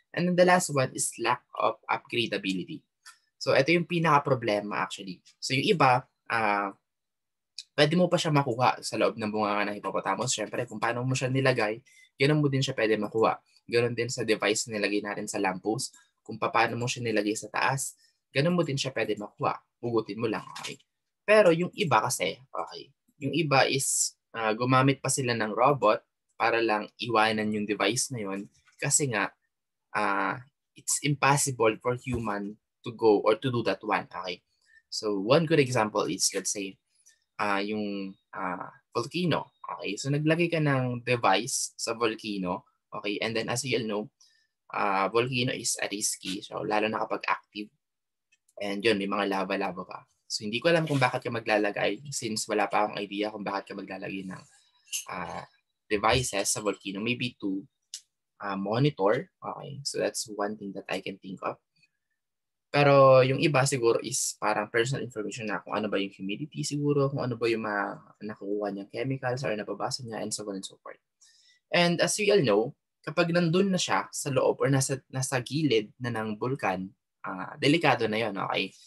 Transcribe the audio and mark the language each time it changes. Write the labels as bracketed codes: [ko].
[en] And then the last one is lack of upgradability. [tl] So, ito yung pinaka-problema actually. So, yung iba, pwede mo pa siya makuha sa loob ng bunganga ng hippopotamus. Siyempre, kung paano mo siya nilagay, ganun mo din siya pwede makuha. Ganun din sa device na nilagay natin sa lamppost. Kung paano mo siya nilagay sa taas, ganun mo din siya pwede makuha. Hugutin mo lang. Okay? Pero yung iba kasi, okay, yung iba is gumamit pa sila ng robot para lang iwanan yung device na yun kasi nga [en] it's impossible for human to go or to do that one. [tl] Okay? [en] So one good example is, let's say, yung volcano. Okay? [tl] So naglagay ka ng device sa volcano. [en] Okay? And then as you all know, volcano is risky. [tl] So lalo na kapag active. And yun, may mga lava-lava pa. So hindi ko alam kung bakit ka maglalagay since wala pa akong idea kung bakit ka maglalagay ng devices sa volcano. [en] Maybe to monitor. Okay, so that's one thing that I can think of. [tl] Pero yung iba siguro is parang personal information na kung ano ba yung humidity siguro, kung ano ba yung nakukuha niyang chemicals or nababasa niya [en] and so on and so forth. And as we all know, [tl] kapag nandun na siya sa loob or nasa gilid na ng bulkan, delikado na yon, okay?